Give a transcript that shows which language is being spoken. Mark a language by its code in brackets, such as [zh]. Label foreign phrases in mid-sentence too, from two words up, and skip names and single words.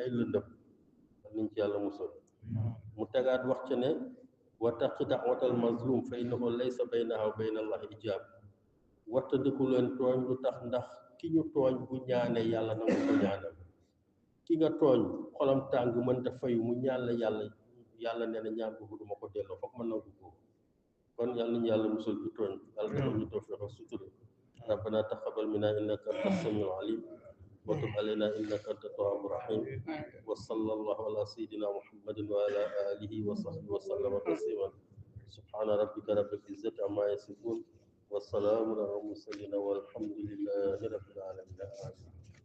[wo] ay lëndëm niñ ci yàlla musal mu tegaat wax ca ne [ar] واتق دعوة المظلوم فإنه ليس بينها وبين الله حجاب [wo] wattandiku leen tooñ lu tax ndax ki ñu tooñ bu ñaanee yàlla nangu ko ñaanal ki nga tooñ xolam tàng mënta fayu mu ñaan la yàlla nee na ñaan boobu duma ko delloo foog ma nangu ko kon yàlla nañu yàlla musal ci tooñ yàlla defal ñu tawfiq ak sutura [ar] ربنا تقبل منا إنك أنت السميع العليم وتب علينا إنك أنت التواب الرحيم وصلى الله على سيدنا محمد وعلى آله وصحبه وسلم تسليما سبحان ربك رب العزة عما يصفون وسلام على المرسلين والحمد لله رب العالمين